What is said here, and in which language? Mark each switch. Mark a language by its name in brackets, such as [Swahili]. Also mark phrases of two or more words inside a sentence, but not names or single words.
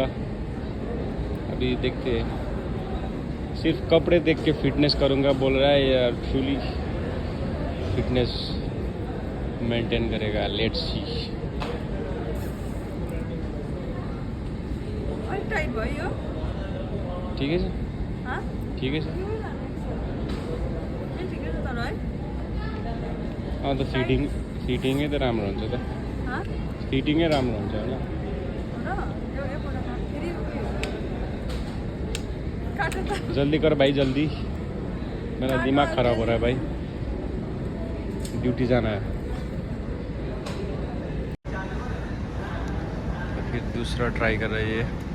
[Hindi] अभी देखते हैं, सिर्फ कपड़े देख के फिटनेस करूंगा बोल रहा है या एक्चुअली फिटनेस मेंटेन करेगा। [English] let's see. [Hindi] ठीक है सर, ठीक है सर। [Nepali] अँ त फिटिङै त राम्रो हुन्छ त, फिटिङै राम्रो हुन्छ होला। [Hindi] जल्दी कर भाई जल्दी, मेरा दिमाग खराब हो रहा है भाई, ड्यूटी जाना है। तो फिर दूसरा ट्राई कर रही है।